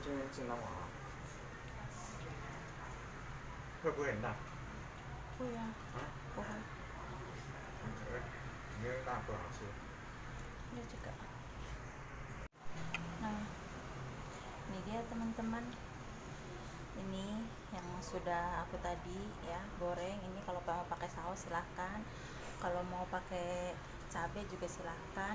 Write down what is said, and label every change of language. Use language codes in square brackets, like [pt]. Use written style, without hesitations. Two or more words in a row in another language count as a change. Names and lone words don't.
[zh] 知道吗？会不会很辣？不呀，啊？不会，因为辣不好吃。 [id] ini juga. Nah, ini dia teman-teman. Ini yang sudah aku tadi ya goreng. Ini kalau mau pakai saus silahkan. Kalau mau pakai cabai juga silahkan.